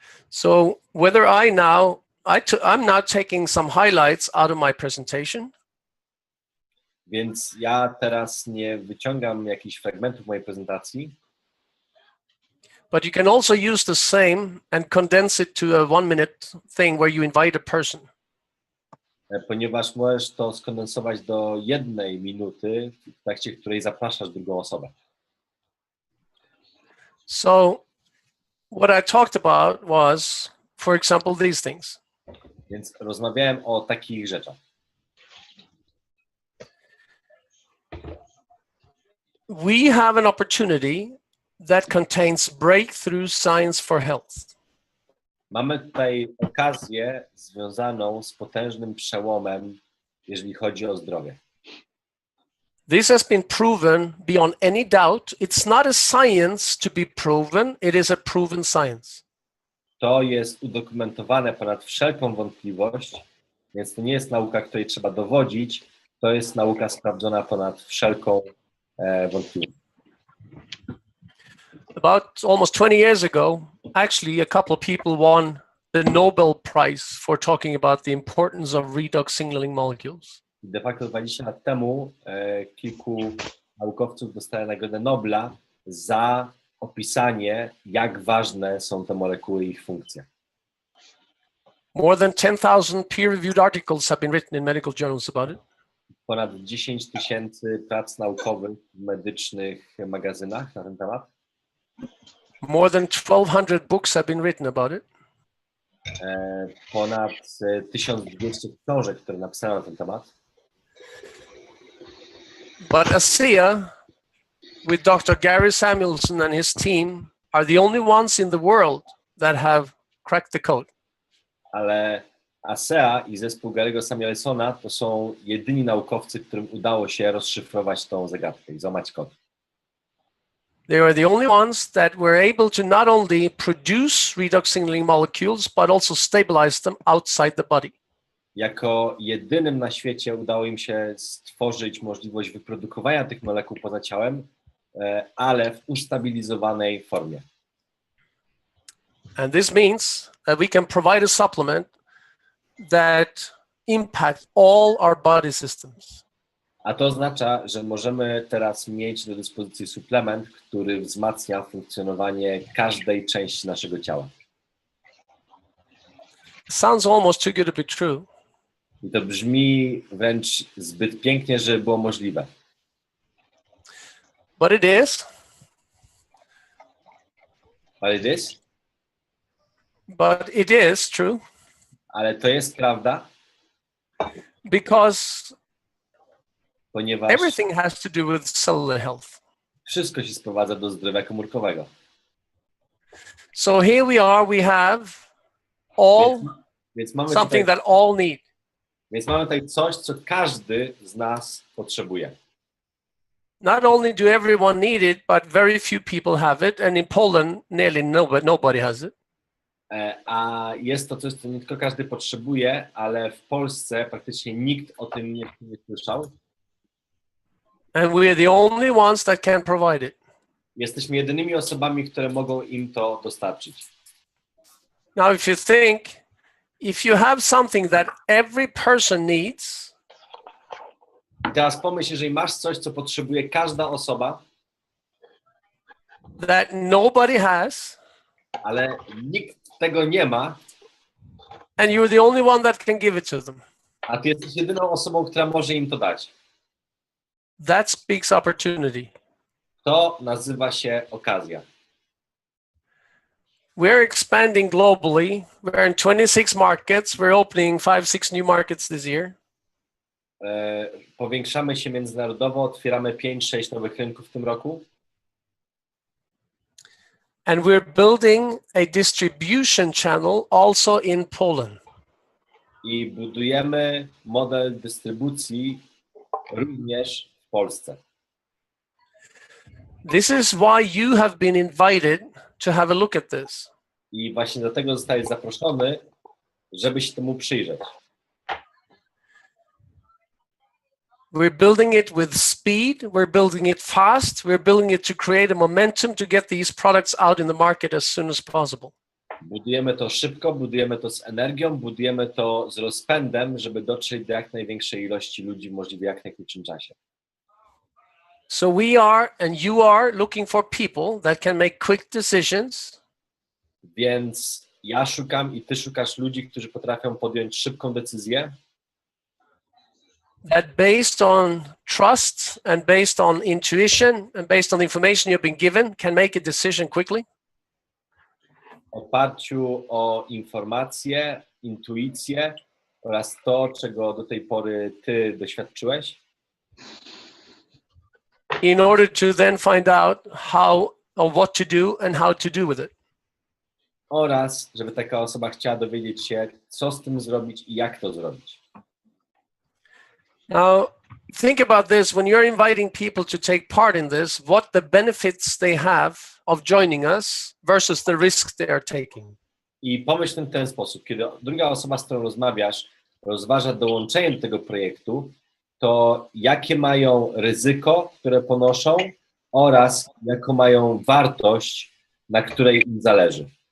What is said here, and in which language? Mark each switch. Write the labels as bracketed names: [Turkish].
[English] So whether I'm now taking some highlights out of my presentation. [Polish] Więc ja teraz nie wyciągam jakichś fragmentów mojej prezentacji, [English] But you can also use the same and condense it to a 1-minute thing where you invite a person. [Polish] ponieważ możesz to skondensować do 1 minuty, w trakcie której zapraszasz drugą osobę. [English] So what I talked about was, for example, these things. [Polish] Więc rozmawiałem o takich rzeczach. [English] We have an opportunity that contains breakthrough science for health. [Polish] Mamy tutaj okazję związaną z potężnym przełomem, jeżeli chodzi o zdrowie. [English] This has been proven beyond any doubt. It's not a science to be proven, it is a proven science. [Polish] To jest udokumentowane ponad wszelką wątpliwość, więc to nie jest nauka, której trzeba dowodzić, to jest nauka sprawdzona ponad wszelką wątpliwość. [English] About almost 20 years ago, actually a couple of people won the Nobel Prize for talking about the importance of redox signaling molecules. [Polish] De facto 20 lat temu kilku naukowców dostało Nagrodę Nobla za opisanie, jak ważne są te molekuły i ich funkcje. [English] More than 10,000 peer-reviewed articles have been written in medical journals about it. [Polish] Ponad 10 000 prac naukowych w medycznych magazynach na ten temat. [English] More than 1,200 books have been written about it. [Polish] Ponad 1200 książek, które napisano na ten temat. [English] But ASEA, with Dr. Gary Samuelson and his team, are the only ones in the world that have cracked the code. [Polish] Ale ASEA i zespół Gary'ego Samuelsona to są jedyni naukowcy, którym udało się rozszyfrować tą zagadkę i złamać kod. [English] They are the only ones that were able to not only produce redox signaling molecules, but also stabilize them outside the body. [Polish] Jako jedynym na świecie udało im się stworzyć możliwość wyprodukowania tych molekuł poza ciałem, ale w ustabilizowanej formie. [English] And this means that we can provide a supplement that impacts all our body systems. [Polish] A to oznacza, że możemy teraz mieć do dyspozycji suplement, który wzmacnia funkcjonowanie każdej części naszego ciała. [English] Sounds almost too good to be true. [Polish] I to brzmi wręcz zbyt pięknie, żeby było możliwe. [English] But it is. But it is? But it is true. [Polish] Ale to jest prawda. [English] Because [Polish] ponieważ [English] everything has to do with cellular health. [Polish] wszystko się sprowadza do zdrowia komórkowego. [English] So here we are, we have all [Polish] Więc mamy [English] something [Polish] tutaj, [English] that all need. [Polish] więc mamy tutaj coś, co każdy z nas potrzebuje. [English] Not only do everyone need it, but very few people have it. And in Poland, nearly nobody has it. [Polish] A jest to coś, co nie tylko każdy potrzebuje, ale w Polsce praktycznie nikt o tym nie słyszał. [English] And we are the only ones that can provide it. [Polish] Jesteśmy jedynymi osobami, które mogą im to dostarczyć. [English] Now, if you think, if you have something that every person needs, [Polish] I teraz pomyśl, jeżeli masz coś, co potrzebuje każda osoba, [English] that nobody has, [Polish] ale nikt tego nie ma, [English] and you're the only one that can give it to them, [Polish] a ty jesteś jedyną osobą, która może im to dać. [English] that speaks opportunity. [Polish] To nazywa się okazja. [English] We're expanding globally. We're in 26 markets. We're opening 5-6 new markets this year. [Polish] Powiększamy się międzynarodowo, otwieramy 5-6 nowych rynków w tym roku. [English] And we're building a distribution channel also in Poland. [Polish] I budujemy model dystrybucji również w Polsce. [English] This is why you have been invited to have a look at this. [Polish] I właśnie do tego zostałeś zaproszony, żeby się temu przyjrzeć. [English] We're building it with speed. We're building it fast. We're building it to create a momentum to get these products out in the market as soon as possible. [Polish] Budujemy to szybko, budujemy to z energią, budujemy to z rozpędem, żeby dotrzeć do jak największej ilości ludzi w możliwie jak najkrótszym czasie. [English] So we are, and you are, looking for people that can make quick decisions. [Polish] Więc ja szukam i ty szukasz ludzi, którzy potrafią podjąć szybką decyzję, [English] That based on trust and based on intuition and based on the information you've been given can make a decision quickly. [Polish] w oparciu o informacje, intuicję oraz to, czego do tej pory ty doświadczyłeś, [English] In order to then find out how or what to do and how to do with it. [Polish] oraz żeby taka osoba chciała dowiedzieć się, co z tym zrobić i jak to zrobić. [English] Now, think about this. When you're inviting people to take part in this, what the benefits they have of joining us versus the risks they are taking. [Polish] I pomyśl w ten sposób, kiedy druga osoba, z którą rozmawiasz, rozważa dołączenie do tego projektu, to jakie mają ryzyko, które ponoszą oraz jaką mają wartość, na której im zależy.